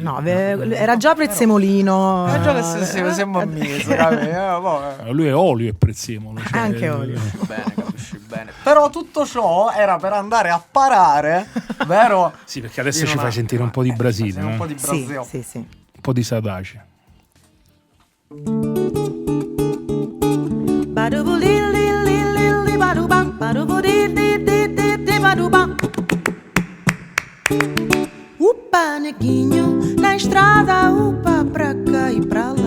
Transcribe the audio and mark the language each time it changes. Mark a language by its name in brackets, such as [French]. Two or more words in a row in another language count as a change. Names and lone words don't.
[Italian] No, era già Prezzemolino. Era già siamo amici. Lui è Olio e Prezzemolo. Cioè, anche Olio. Bene, capisci bene. Però tutto ciò era per andare a parare, vero? Sì, perché adesso ci fai sentire un po' di Brasile. Un po' di Brasile. Sì. Un po' di Sadace. [Portuguese] Upa, neguinho, na estrada, upa, pra cá e pra lá.